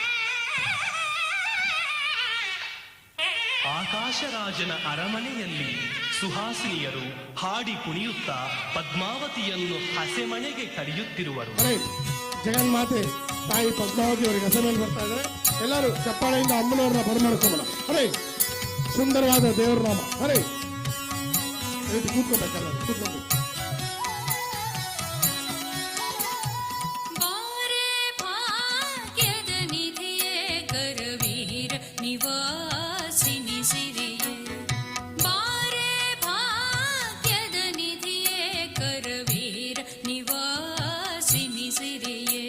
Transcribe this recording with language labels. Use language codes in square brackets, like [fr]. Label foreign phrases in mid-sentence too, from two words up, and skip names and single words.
[kn] ಆಕಾಶರಾಜನ ಅರಮನೆಯಲ್ಲಿ ಸುಹಾಸಿನಿಯರು ಹಾಡಿ ಕುಣಿಯುತ್ತಾ ಪದ್ಮಾವತಿಯನ್ನು ಹಸೆಮಣೆಗೆ ಕರೆಯುತ್ತಿರುವರು. ಜಗನ್ಮಾತೆ ತಾಯಿ ಪದ್ಮಾವತಿ ಅವರಿಗೆ ಹಸೆಮಣೆ ಬರ್ತಾ ಇದ್ದಾರೆ. ಎಲ್ಲರೂ ಚಪ್ಪಾಳೆಯಿಂದ ಅಮ್ಮನವ್ರನ್ನ ಬರಮಾಡ್ಕೊಳ್ಳೋಣ. ಹರೇ, ಸುಂದರವಾದ ದೇವರ ನಾಮ. ಹರೇ, ಕೂತ್ಕೋಬೇಕಲ್ಲ, ಕೂತ್ಕೋಬೇಕು. ಬಾರೆ ಭಾಗ್ಯದ ನಿಧಿಯೇ ಕರವೀರ ನಿವಾಸಿನಿ ಸಿರಿಯೇ. ಬಾರೆ ಭಾಗ್ಯದ ನಿಧಿಯೇ ಕರವೀರ ನಿವಾಸಿನಿ ಸಿರಿಯೇ.